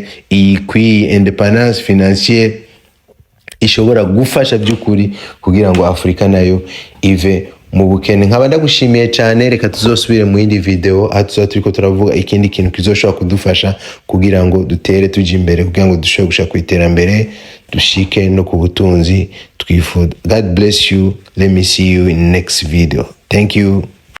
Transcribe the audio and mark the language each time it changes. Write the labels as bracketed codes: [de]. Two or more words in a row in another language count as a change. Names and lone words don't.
[fr] Independence financière [rn] ishobora gufasha by'ukuri kugira ngo Afrika nayo ive mu bukene. Nkaba ndagushimiye cyane, reka tuzosubire mu yindi video aho turiko turavuga ikindi kintu kizoshobora kudufasha kugira ngo dutere tuje imbere, kugira ngo dushobore gushaka ku iterambere, dushike no ku butunzi twifuza. [en] God bless you. Let me see you in next video. Thank you.